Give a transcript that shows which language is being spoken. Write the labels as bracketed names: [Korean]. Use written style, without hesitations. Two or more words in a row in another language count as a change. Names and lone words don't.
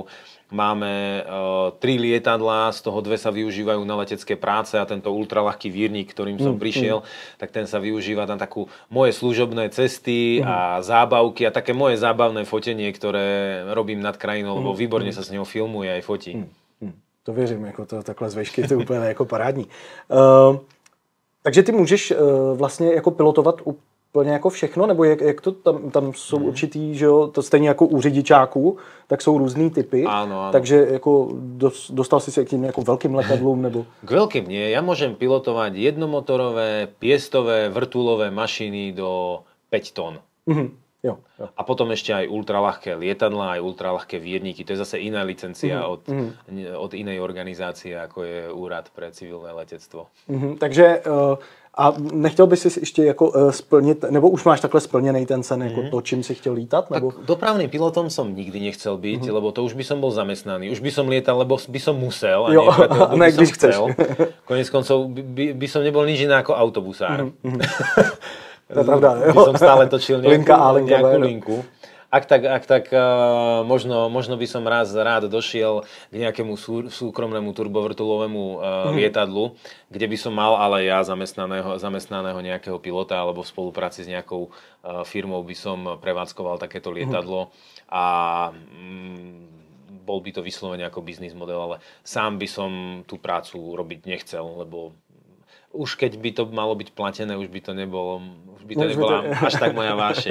[Slovak] Máme 3 lietadlá, z toho 2 sa využívajú na letecké práce a tento ultraľahký vírnik, ktorým som prišiel, tak ten sa využíva na takú moje služobné cesty a zábavky a také moje zábavné fotenie, ktoré robím nad krajinou, lebo výborne sa s ňou filmuje aj fotí. [Czech] To věřím, jako to takhle z vejšky, to je úplně jako parádní. Takže ty můžeš vlastně jako pilotovat úplně jako všechno, nebo jak to tam jsou určitý, že jo, to stejně jako u řidičáků, tak jsou různý typy, [Slovak] áno. [Czech] Takže jako dostal si se k tým jako velkým letadlům, nebo? [Slovak] K veľkým nie, ja môžem pilotovať jednomotorové, piestové, vrtulové mašiny do 5 tón. [Czech] Jo. [Slovak] A potom ešte aj ultraľahké lietadlá, aj ultraľahké vírniky. To je zase iná licencia od inej organizácie, ako je Úrad pre civilné letectvo. [Czech] Takže a nechtěl bys si ještě jako splnit, nebo už máš takhle splněný ten sen, jako to, čím si chtěl lítat? Nebo? [Slovak] Tak dopravným pilotom som nikdy nechcel byť, lebo to už by som bol zamestnaný. Už by som lietal, lebo by som musel, a nie preto, lebo by som chcel. Konec koncov by som nebol nič iné ako autobusár. [Czech] To je pravda, jo. [Slovak] By som stále točil nejakú linka, linku. Ak tak možno by som raz rád došiel k nejakému súkromnému turbovrtulovému lietadlu, kde by som mal ale ja zamestnaného nejakého pilota alebo v spolupráci s nejakou firmou by som prevádzkoval takéto lietadlo a bol by to vyslovene ako biznis model, ale sám by som tú prácu robiť nechcel, lebo už keď by to malo byť platené, už by to nebola až tak moja vášeň.